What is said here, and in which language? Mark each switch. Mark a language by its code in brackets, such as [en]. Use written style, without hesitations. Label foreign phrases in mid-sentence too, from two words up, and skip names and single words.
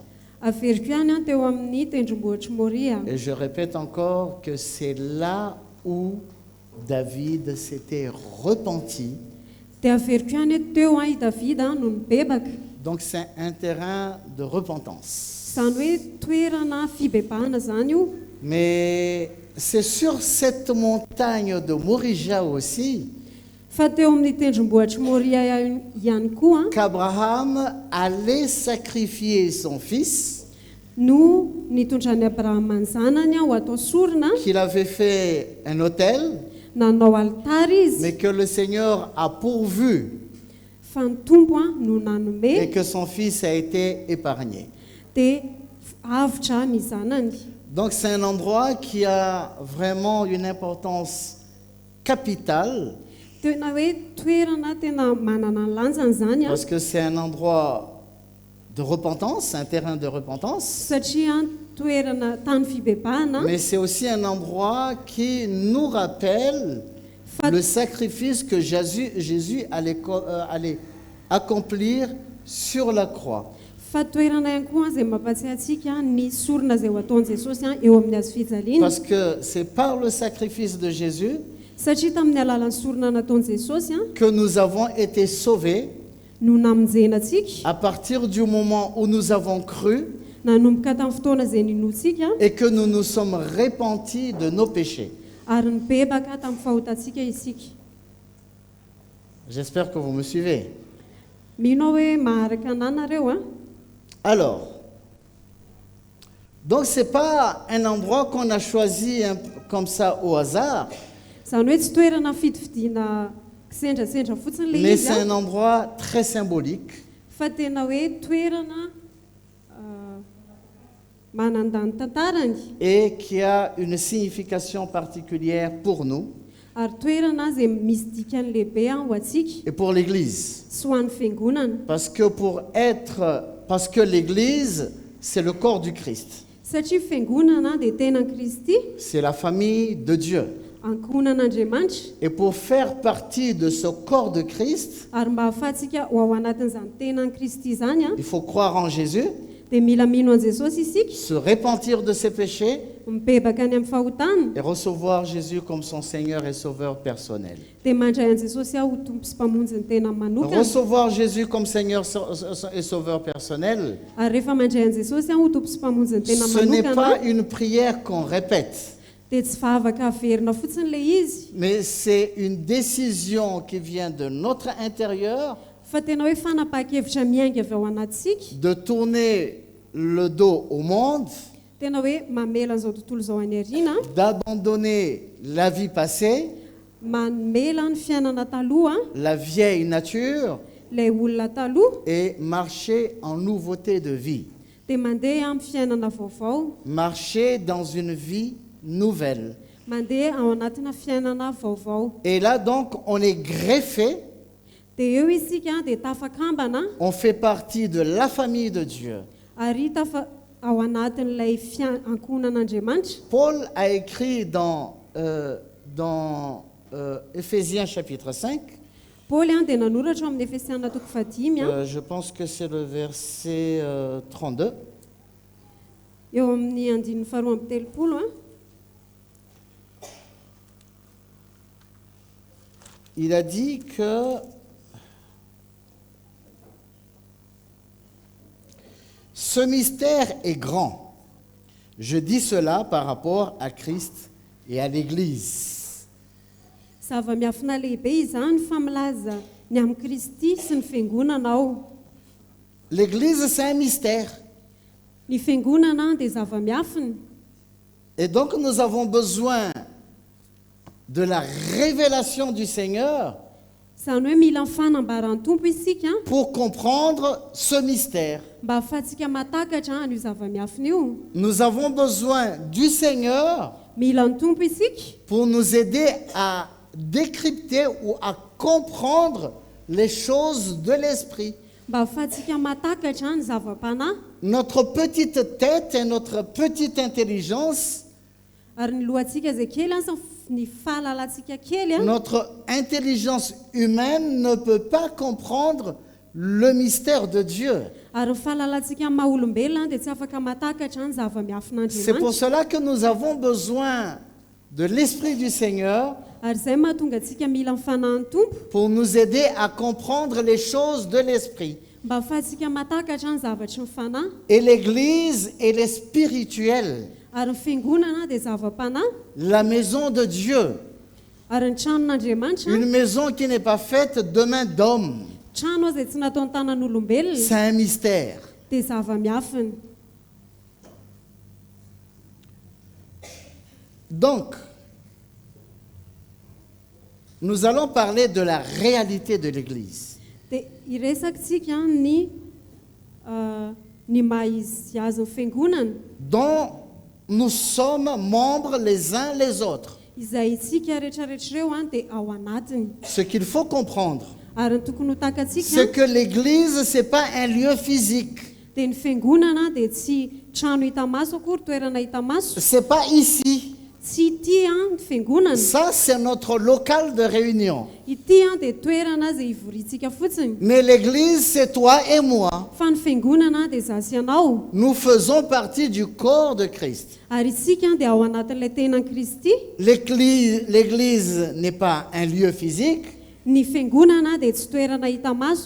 [mg] Averiko ihany teo amin'ny tendrombohitry Moria. [fr] Et je répète encore que c'est là où David s'était repenti. [mg] Dia averiko ihany teo i Davida no nibebaka. [fr] Donc c'est un terrain de repentance. [mg] Zany hoe toerana fibebahana zany io. [fr] Mais c'est sur cette montagne de Morija aussi [mg] Fa teo amin'ny tendrombohitra Moria ihany koa [fr] qu'Abraham allait sacrifier son fils, [mg] no nitondrany Abrahama ny zanany ho atao sorona, [fr] qu'il avait fait un autel, [mg] nanao altara izy, [fr] mais que le Seigneur a pourvu [mg] fa ny tombo no [fr] et [mg] nanome [fr] que son fils a été épargné. [mg] dia avitra ny zanany. [fr] Donc c'est un endroit qui a vraiment une importance capitale [mg] Tena hoe toerana tena manana ny lanjany zany [fr] parce que c'est un endroit de repentance, un terrain de repentance, [mg] satria toerana tany fibebahana, [fr] mais c'est aussi un endroit qui nous rappelle [mg] fa [fr] le sacrifice que Jésus allait accomplir sur la croix. [mg] fa toerana ihany koa izay mampatsiahy antsika ny sorona izay ho ataon'i Jesosy eo amin'ny hazo fijaliana, [fr] Parce que c'est par le sacrifice de Jésus [mg] satria tamin'ny alalan'ny sorona nataon'i Jesosy [fr] que nous avons été sauvés [mg] no namonjena antsika, [fr] à partir du moment où nous avons cru [mg] nanomboka tamin'ny fotoana izay ninoantsika [fr] et que nous nous sommes repentis de nos péchés. [mg] ary nibebaka tamin'ny fahotantsika isika. [fr] J'espère que vous me suivez. [mg] Mino aho hoe maharaka anahy nareo a. [fr] Alors, donc c'est pas un endroit qu'on a choisi comme ça au hasard, [mg] Izany hoe tsy toerana fidividina kisendrasendra fotsiny le [fr] mais [mg] izy [fr] c'est a, un endroit très symbolique [mg] fa tena hoe toerana manandany tantarany [fr] et qui a une signification particulière pour nous [mg] ary toerana izay misy dikany lehibe ho atsika [fr] et pour l'Église. [mg] sy ho an'ny fiangonana, [fr] Parce que l'Église, c'est le corps du Christ. [mg] satria fiangonana dia tenan'i Kristy, [fr] C'est la famille de Dieu. [mg] ankohonan'Andriamanitra, [fr] Et pour faire partie de ce corps de Christ, [mg] ary mba ahafahantsika ho ao anatin'izany tenan'i Kristy zany a, [fr] il faut croire en Jésus, [mg] dia mila mino an Jesosy isika, [fr] se repentir de ses péchés [mg] mibebaka any amin'ny fahotana, [fr] et recevoir Jésus comme son Seigneur et Sauveur personnel. [mg] dia mandray an Jesosy aho ho tompo sy mpamonjy ny tena manokana, [fr] Recevoir Jésus comme Seigneur et Sauveur personnel, [mg] ary rehefa mandray an Jesosy aho ho tompo sy mpamonjy ny tena [fr] ce n'est [mg] manokana, [fr] pas une prière qu'on répète, [mg] dia tsy vavaka averina fotsiny le izy, [fr] mais c'est une décision qui vient de notre intérieur [mg] fa tena hoe fanapaha-kevitra miainga avy ao anatsika, [fr] de tourner le dos au monde, [mg] tena hoe mamela an'izao tontolo izao any aoriana, [fr] d'abandonner la vie passée, [mg] mamela ny fiainana taloha, [fr] la vieille nature, [mg] ilay olona taloha, [fr] et marcher en nouveauté de vie. [mg] dia mandeha amin'ny fiainana vaovao, [fr] Marcher dans une vie nouvelle. [mg] mandeha ao anatina fiainana vaovao. [fr] Et là donc, on est greffé, [mg] Dia eo isika dia tafakambana [fr] on fait partie de la famille de Dieu. [mg] ary ao anatin'ilay ankohonan'Andriamanitra. [fr] Paul a écrit dans Éphésiens chapitre 5, [mg] Paoly dia nanoratra ao amin'ny Efesiana toko 5 [fr] je pense que c'est le verset 32, [mg] eo amin'ny 2:30 [fr] il a dit que ce mystère est grand. Je dis cela par rapport à Christ et à l'Église. [mg] zava-miafina lehibe izany fa milaza ny amin'ny Kristy sy ny fiangonana ao. [fr] L'Église, c'est un mystère. [mg] Ny fiangonana dia zava-miafina, [fr] Et donc nous avons besoin de la révélation du Seigneur [mg] izany hoe mila ny fanambaran'ny tompo isika [fr] pour comprendre ce mystère. [mg] mba ahafahantsika matakatra an'io zava-miafina io. [fr] Nous avons besoin du Seigneur [mg] Mila ny tompo isika [fr] pour nous aider à décrypter ou à comprendre les choses de l'esprit. [mg] mba ahafahantsika matakatra ny zava-panahy, [fr] Notre petite tête et notre petite intelligence, [mg] ary ny lohantsika izay kely any sy ny fahalalantsika kely a, [fr] notre intelligence humaine ne peut pas comprendre le mystère de Dieu. [mg] ary ny fahalalantsika maha-olombelona dia tsy afaka matakatra ny [fr] C'est pour [mg] zava-miafin'Andriamanitra. [fr] cela que nous avons besoin de l'Esprit du Seigneur [mg] Ary izay mahatonga antsika mila ny fanahin'ny tompo [fr] pour nous aider à comprendre les choses de l'Esprit. [mg] mba ahafahantsika matakatra ny zavatry ny fanahy, [fr] Et l'Église, elle est spirituelle. [mg] Ary ny fiangonana dia zava-panahy, [fr] la maison de Dieu, [mg] ary ny tranon'Andriamanitra, [fr] une maison qui n'est pas faite de main d'homme. [mg] trano izay tsy natao ny tanan'olombelona, [fr] C'est un mystère. [mg] dia zava-miafiny. [fr] Donc, nous allons parler de la réalité de l'Église. [mg] Dia iresaksika ny maha-izy azy ny fiangonana, [fr] Dont nous sommes membres les uns les autres. [mg] izay isika rehetrarehetra ireo dia ao anatiny. [fr] Ce qu'il faut comprendre, [mg] Ary ny tokony ho [fr] c'est [mg] takatsika [fr] que l'Église, ce n'est pas un lieu physique. [mg] dia ny fiangonana dia tsy trano hita maso akory, toerana hita maso, [fr] Ce n'est pas ici. [mg] tsy ity ny fiangonana. [fr] Ça, c'est notre local de réunion. [mg] Ity dia toerana izay ivorintsika fotsiny. [fr] Mais l'Église, c'est toi et moi. [mg] Fa ny fiangonana dia zaho sy ianao, [fr] Nous faisons partie du corps de Christ. [mg] ary isika dia ao anatin'ilay tenan Kristy. [fr] L'Église n'est pas un lieu physique. [mg] Ny fiangonana dia tsy toerana hita maso,